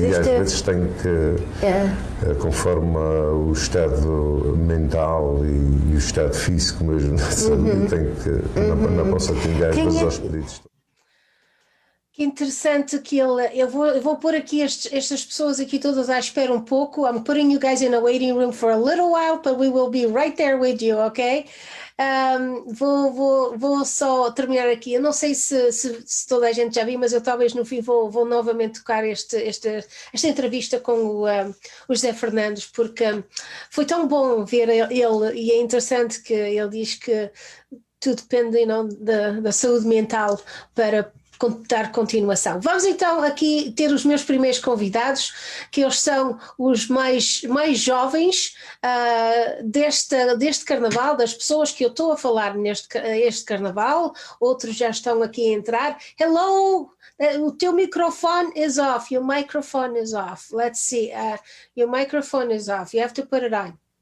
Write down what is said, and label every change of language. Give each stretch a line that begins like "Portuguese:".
Portuguese: e às vezes tenho que, conforme o estado mental e o estado físico mesmo da saúde, tenho que, não posso atender às vezes aos pedidos. Que interessante que eu vou pôr aqui estas pessoas aqui todas à espera um pouco.
English: I'm putting you guys in a waiting room for a little while, but we will be right there with you, ok?
Portuguese: Vou só terminar aqui. Eu não sei se toda a gente já viu, mas eu talvez no fim vou novamente tocar esta entrevista com o José Fernandes, porque foi tão bom ver ele e é interessante que ele diz que tudo depende da saúde mental para dar continuação. Vamos então aqui ter os meus primeiros convidados, que eles são os mais jovens deste carnaval, das pessoas que eu estou a falar este carnaval, outros já estão aqui a entrar.
English: Hello,
Portuguese: o teu microfone
English: is off, your microphone is off. Let's see, your microphone is off, you have to put it on.